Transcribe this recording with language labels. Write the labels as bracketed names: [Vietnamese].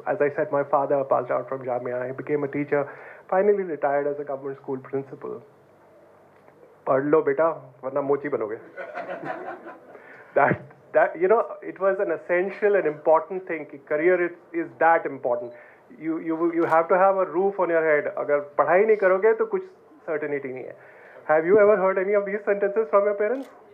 [English] As I said, my father passed out from Jamia. He became a teacher. Finally retired as a government school principal. [Hindi] पढ़ लो बेटा वरना मोची बनोगे. [English] That you know, it was an essential and important thing. Career is that important. You have to have a roof on your head. [Hindi] अगर पढ़ाई नहीं करोगे तो कुछ certainty नहीं है. [English] Have you ever heard any of these sentences from your parents?